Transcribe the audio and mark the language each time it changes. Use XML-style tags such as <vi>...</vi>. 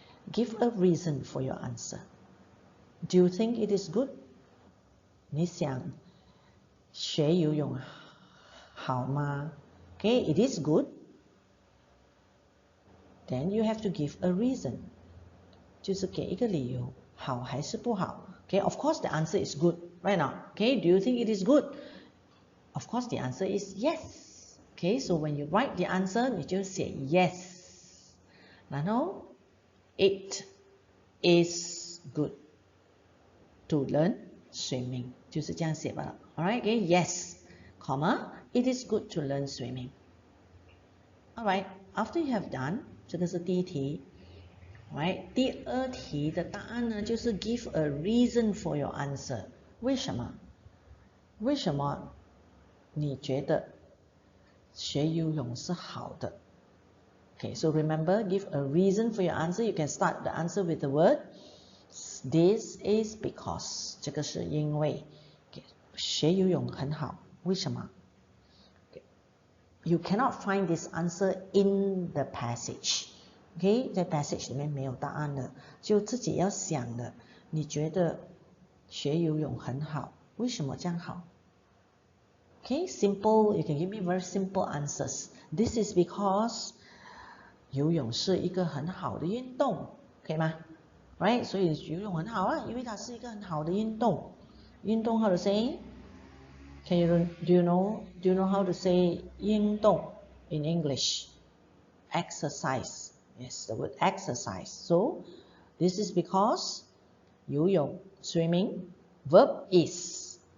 <en>Give a reason for your answer. Do you think it is good?</en> <zh>你想学游泳好吗?</zh> <en>Okay, it is good. Then you have to give a reason.</en> <zh>就是给一个理由，好还是不好?</zh> <en>Okay, of course the answer is good, right now. Okay, do you think it is good? Of course the answer is yes. Okay, so when you write the answer,</en> <zh>你就写</zh> <en>yes. 然后 it is good to learn swimming.</en> <zh>就是这样写吧。</zh> <en>Alright, okay, yes, comma, it is good to learn swimming. Alright, after you have done,</en> <zh>这个是第一题。</zh> <en>Right?</en> <zh>第二题的答案呢，就是</zh> <en>give a reason for your answer.</en> <zh>为什么？为什么你觉得学游泳是好的？</zh> <en>Okay, so remember, give a reason for your answer. You can start the answer with the word this is because.</en> <zh>这个是因为 okay, 学游泳很好。为什么？Okay.</zh> <en>You cannot find this answer in the passage.</en> <zh>Okay, 在 passage 里面没有答案的，就自己要想的。你觉得学游泳很好，为什么这样好？</zh> <en>Okay, simple. You can give me very simple answers. This is because</en> <zh>游泳是一个很好的运动，可以吗？</zh> <en>Right?</en> <zh>所以游泳很好啊，因为它是一个很好的运动。</zh> <en>运动 how to say? Do you know how to say 运动 in English? Exercise. Yes, the word exercise. So, this is because 游泳 swimming, verb is.</en>